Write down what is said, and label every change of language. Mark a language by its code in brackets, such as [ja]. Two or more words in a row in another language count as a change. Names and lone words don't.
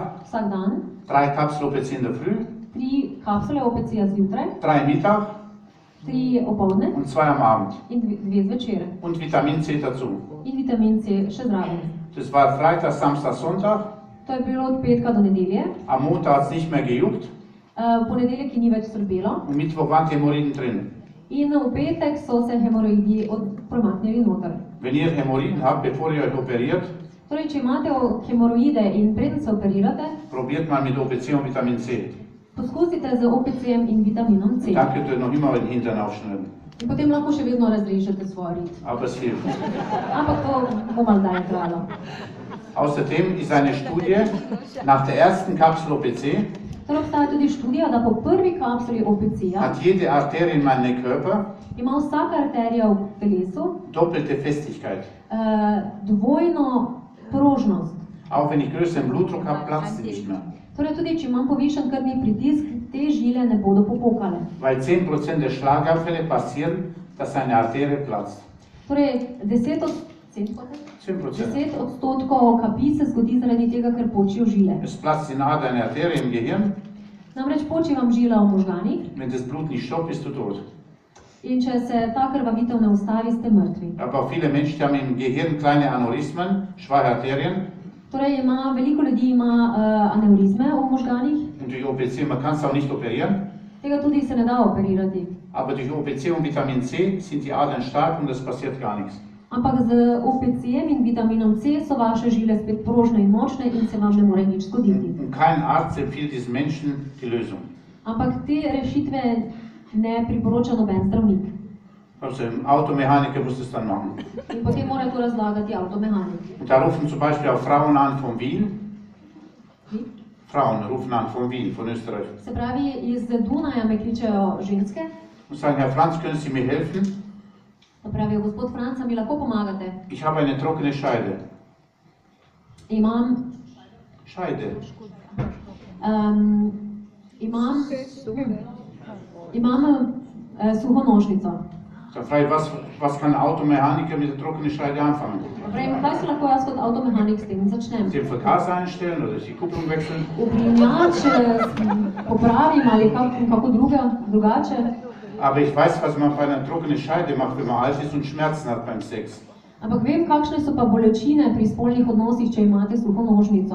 [sl] vsak dan, [de] 3 Kapseln OPC in der Früh, [sl] 3 kapsule OPC-ja zjutraj, [de] 3 Mittag [sl] 3 opoldne [de] und 2 am Abend. [sl] in 2 zvečer. [de] Und Vitamin C dazu. [sl] In vitamin C še zraven. [de] Das war Freitag, Samstag, Sonntag. [sl] To je bilo od petka do nedelje. [de] Am Montag hat es nicht mehr gejuckt [sl] V ponedeljek ji ni več srbelo. [de] und Mittwoch waren die Hämorrhoiden drin. [sl] In v petek so se hemoroidi promaknili noter. [de] Wenn ihr Hämorrhoiden habt, bevor ihr euch operiert, [sl] Torej, če imate hemoroide in preden se operirate, [de] probiert mal mit OPC und Vitamin C. [sl] poskusite z OPC-jem in vitaminom C. [de] Da könnt ihr noch immer den Hintern aufschneiden. [sl] In potem lahko še vedno razrežete svoj rit. [de] Aber es hilft. [sl] Ampak to bo malo dalje trajalo. [de] Außerdem ist eine Studie, nach der ersten Kapsel OPC [sl] Torej, obstaja tudi študija, da po prvi kapsuli OPC-ja [de] hat jede Arterie in meinem Körper [sl] ima vsaka arterija v telesu [de] doppelte Festigkeit. [sl] Dvojno prožnost. [de] Auch wenn ich größeren Blutdruck habe, platzt sie nicht mehr. [sl] Torej, tudi če imam povišen krvni pritisk, te žile ne bodo popokale. [de] Weil 10% der Schlaganfälle passieren, dass eine Arterie platzt. [sl] Torej, 10 10%. odstotkov kapi se zgodi zaradi tega, ker počijo žile. [de] Es platzt in eine Arterie im Gehirn. [sl] Namreč poči vam žila v možganih [de] Wenn das Blut nicht stoppt, bist du tot. [sl] in če se ta krvavitev ne ustavi, ste mrtvi. [de] Aber auch viele Menschen die haben im Gehirn kleine Aneurysmen, schwache Arterien. [sl] Torej, veliko ljudi ima aneurizme v možganih, [de] Und durch OPC, man kann es auch nicht operieren. [sl] tega tudi se ne da operirati. [de] Aber durch OPC und Vitamin C sind die Adern stark und es passiert gar nichts. [sl] Ampak z OPC-jem in vitaminom C so vaše žile spet prožne in močne in se vam ne more nič zgoditi. [de] Und kein Arzt empfiehlt diesen Menschen die Lösung. [sl] Ampak te rešitve ne priporoča noben zdravnik. [de] Also ein Automechaniker muss es dann machen. [sl] In potem mora to razlagati avtomehanik. [de] Und da rufen zum Beispiel auch Frauen an von Wien. Wie? Frauen rufen an von Wien, von Österreich. [sl] Se pravi, iz Dunaja me kličejo ženske, [de] Und sagen, Herr Franz, können Sie mir helfen? [sl] da pravijo, gospod Franca, mi lahko pomagate. [de] Ich habe eine trockene Scheide. [sl] Imam, [de] Scheide. [sl] imam suho nožnico. [de] Da frage ich, was kann ein Automechaniker mit der trockenen Scheide anfangen? [sl] Pravim, kaj se lahko jaz kot avtomehanik s tem začnem? [de] Den Vergaser einstellen oder die Kupplung wechseln? [sl] Uplinjač popravim ali kako drugače. [de] Aber ich weiß, was man bei einer trockenen Scheide macht, wenn man alt ist und Schmerzen hat beim Sex. [sl] Ampak vem, kakšne so pa bolečine pri spolnih odnosih, če imate suho nožnico.